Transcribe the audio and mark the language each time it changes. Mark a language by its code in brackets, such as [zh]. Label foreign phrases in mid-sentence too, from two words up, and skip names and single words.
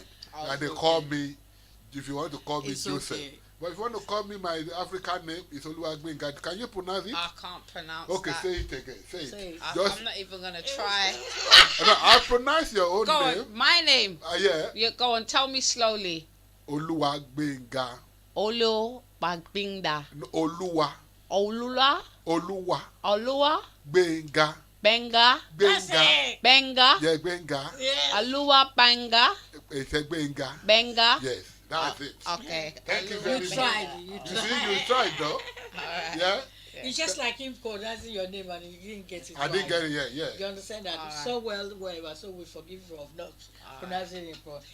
[en] And they call me. If you want to call me It's Joseph. okay. But if you want to call me my African name, it's Oluwagbenga. Can you pronounce it? I can't pronounce Okay, that. say it again. Say it. Say it. Just, I'm not even going to try. no, I'll pronounce your own Go name. on, my name. Yeah. You go on, tell me slowly. Oluwagbenga. Olu Bagbinda. No, Oluwa. Olula. Oluwa. Olua. Benga. Benga. That's Benga. it. Benga. Yeah, Benga. Yes. Alua Banga. It's a Benga. Benga. Yes. That's it. Okay. Thank you You very much. tried. You You tried. see, you tried though. All right. Yeah? It's just like him pronouncing your name and you didn't get it I right. didn't get it yet, You yeah. understand that? All So well, whatever. So we forgive you of not pronouncing it wrong.